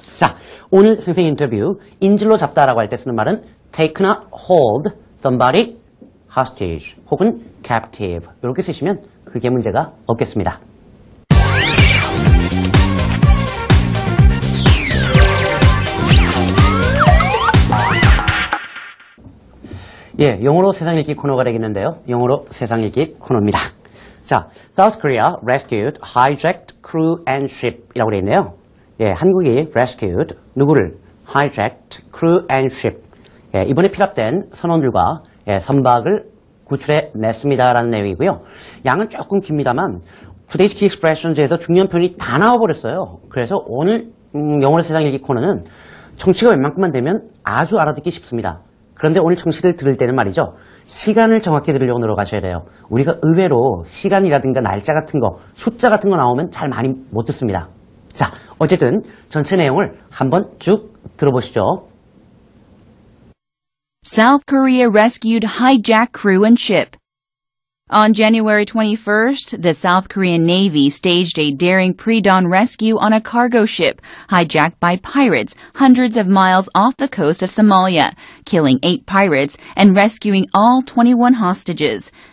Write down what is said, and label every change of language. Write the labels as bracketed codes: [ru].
[ko] 자, 오늘 선생님 인터뷰 인질로 잡다라고 할 때 쓰는 말은 take나 [en] hold somebody hostage [ko] 혹은 captive 이렇게 쓰시면 그게 문제가 없겠습니다. 영어로 세상 읽기 코너가 되겠는데요. 영어로 세상 읽기 코너입니다. [en] 자, South Korea rescued hijacked crew and ship [ko] 이라고 되어 있네요. 한국이 rescued 누구를? [en] hijacked crew and ship. [ko] 이번에 피랍된 선원들과 선박을 구출해 냈습니다라는 내용이고요. 양은 조금 깁니다만 Today's Key Expressions에서 중요한 표현이 다 나와버렸어요. 그래서 오늘 영어로 세상 읽기 코너는 청취가 웬만큼만 되면 아주 알아듣기 쉽습니다. 그런데 오늘 청취를 들을 때는 말이죠. 시간을 정확히 들으려고 노력하셔야 돼요. 우리가 의외로 시간이라든가 날짜 같은 거, 숫자 같은 거 나오면 잘 많이 못 듣습니다. 자, 어쨌든 전체 내용을 한번 쭉 들어보시죠. [en] South Korea rescued hijacked crew and ship. On January 21st, the South Korean Navy staged a daring pre-dawn rescue on a cargo ship hijacked by pirates hundreds of miles off the coast of Somalia, killing 8 pirates and rescuing all 21 hostages.